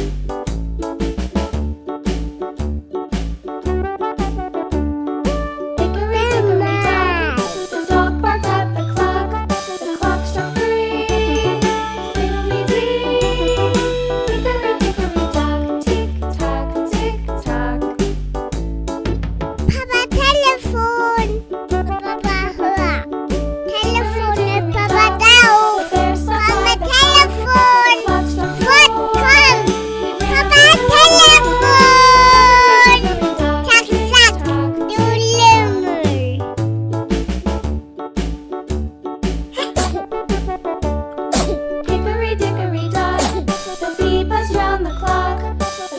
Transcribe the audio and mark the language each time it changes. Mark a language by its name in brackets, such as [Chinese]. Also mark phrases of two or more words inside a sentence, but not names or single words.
[English] Hickory dickory dock, the dog barked at the clock. The clock struck three, fiddly-dee. Hickory dickory dock, tick tock, tick tock. Papa, telephone. [German] Papa, hör. Telephone, Papa, da. Papa, telephone. Fort, komm. [English] Papa, telephone. [German] Tack, tack, du Lümmel. [English] Hickory dickory dock, the bee buzzed round the clock.